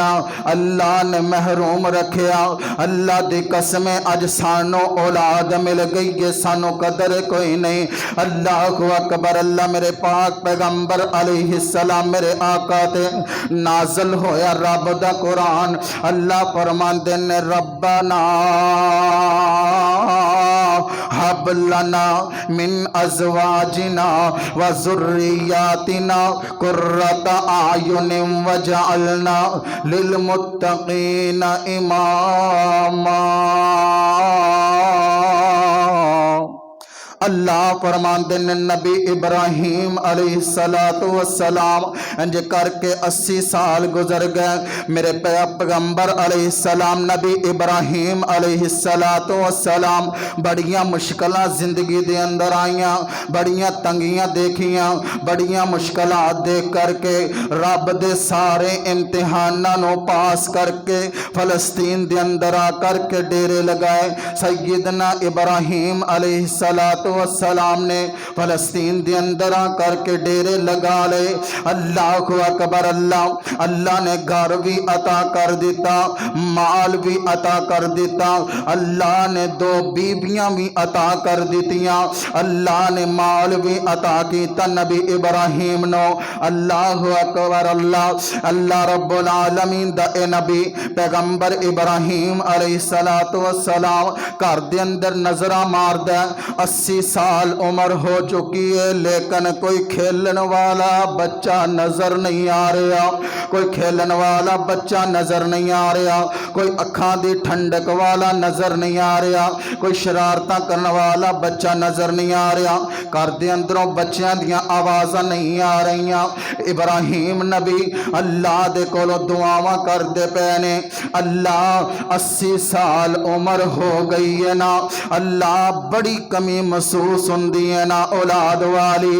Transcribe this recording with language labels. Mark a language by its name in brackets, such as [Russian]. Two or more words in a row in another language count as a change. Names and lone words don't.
[Punjabi] اللہ نے محروم رکھیا، اللہ دی قسمیں اج سانوں اولاد مل گئی ہے، سانوں قدر کوئی نہیں. [Arabic] الله أكبر. [Punjabi] اللہ میرے پاک پیغمبر علیہ السلام میرے آقا تے نازل ہویا رب دا قرآن. اللہ فرماندے نے [Arabic] ربنا هب لنا من أزواجنا و ذرياتنا قرة أعين واجعلنا للمتقين إماما. [Punjabi] اللہ فرماندے نے نبی ابراہیم [Arabic] عليه الصلاة والسلام [Punjabi] انج کر کے 80 سال گزر گئے. میرے پیغمبر علیہ السلام نبی ابراہیم [Arabic] عليه الصلاة والسلام [Punjabi] بڑیاں مشکلاں زندگی دے اندر آئیاں، بڑیاں تنگیاں ویکھیاں، بڑیاں مشکلات دیکھ کر کے رب دے سارے امتحاناں نوں پاس کر کے فلسطین دے اندر آ کر کے ڈیرے لائے. سیدنا ابراہیم [Arabic] عليه الصلاة والسلام [Punjabi] نے فلسطین دے اندر آ کر کے ڈیرے لا لے. [Arabic] الله أكبر. [Punjabi] اللہ نے گھر بھی عطا کر دتا، مال بھی عطا کر دتا. اللہ نے 2 بیبیاں بھی عطا کر دتیاں، اللہ نے مال بھی عطا کیا نبی ابراہیم نوں. [Arabic] الله أكبر. الله رب العالمين [Punjabi] دا اے نبی پیغمبر ابراہیم [Arabic] عليه الصلاة والسلام [Punjabi] گھر دے اندر نظراں ماردا. 80 سال عمر ہو چکی ہے، لیکن کوئی کھیڈن والا بچہ نظر نہیں آ رہا، کوئی کھیڈن والا بچہ نظر نہیں آ رہا، کوئی اکھاں دی ٹھنڈک والا نظر نہیں آ رہا، کوئی شرارتاں کرنے والا بچہ نظر نہیں آ رہا. گھر دے اندروں بچیاں دیاں آوازاں نہیں آ رہیاں. ابراہیم نبی اللہ دے کولوں دعاواں کردے پئے نے. اللہ 80 سال عمر ہو گئی ہے نا، اللہ بڑی کمی محسوس ہوندی ہے نا اولاد والی.